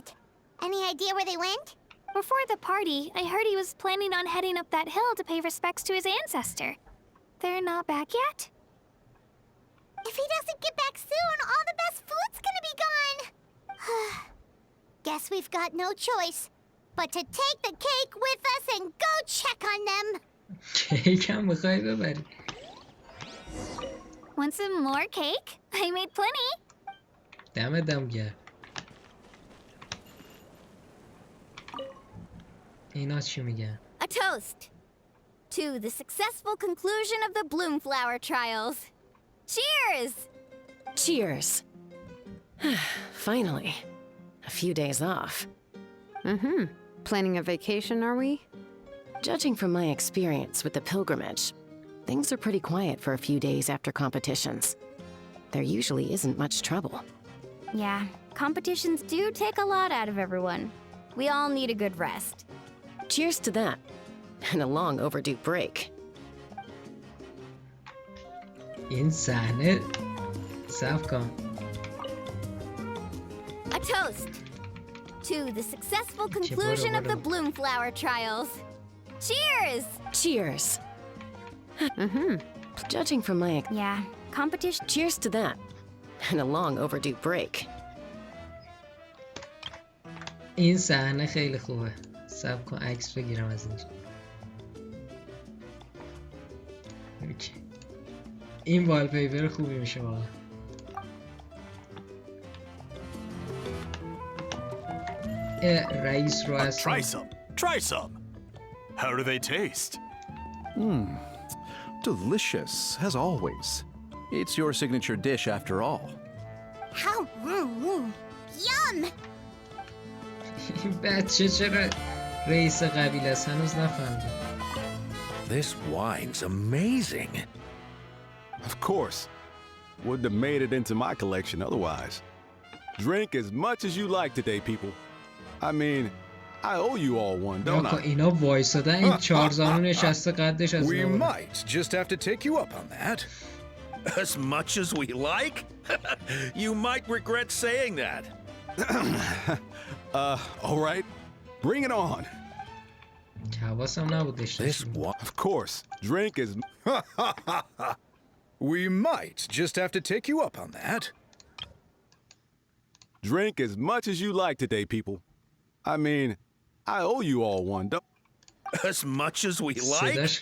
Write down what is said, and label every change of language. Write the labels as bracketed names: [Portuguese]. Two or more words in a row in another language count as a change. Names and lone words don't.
[English] Any idea where they went? Before the party, I heard he was planning on heading up that hill to pay respects to his ancestor. They're not back yet? If he doesn't get back soon, all the best food's gonna be gone. Guess we've got no choice but to take the cake with us and go check on them. [Persian] Cake هم میخوای ببری. [English] Want some more cake? I made plenty. [Persian] دم گرم. اینا چی میگن؟ [English] A toast to the successful conclusion of the Bloomflower trials. Cheers! Cheers. Finally. A few days off. Planning a vacation, are we? Judging from my experience with the pilgrimage, things are pretty quiet for a few days after competitions. There usually isn't much trouble. Yeah, competitions do take a lot out of everyone. We all need a good rest. Cheers to that. And a long overdue break. [Persian] این صحنه صف کن. [English] A toast to the successful conclusion of the Bloomflower trials. Cheers! Cheers. Judging from my... Yeah, competition... Cheers to that. And a long overdue break. [Persian] این صحنه خیلی خوبه. صبر کن عکس بگیرم از اینجا. اوکی. این والپیپر خوبی میشه واقعا. رئیس رو هستم. [English] Try some. How do they taste? Delicious, as always. It's your signature dish after all. How? Yum! [Persian] این بچه چرا رئیس قبیله است هنوز نفهمیدم. [English] This wine's amazing. Of course. Wouldn't have made it into my collection otherwise. Drink as much as you like today, people. I mean, I owe you all one, don't I? [Persian] اینا وایسادن این چهار زانو نشسته قدش از [English] We might just have to take you up on that. As much as we like? You might regret saying that. All right. Bring it on. [Persian] حواسم نبود [English] This one, of course. Drink is... We might just have to take you up on that. Drink as much as you like today, people. I mean, I owe you all one, don't... As much as we like?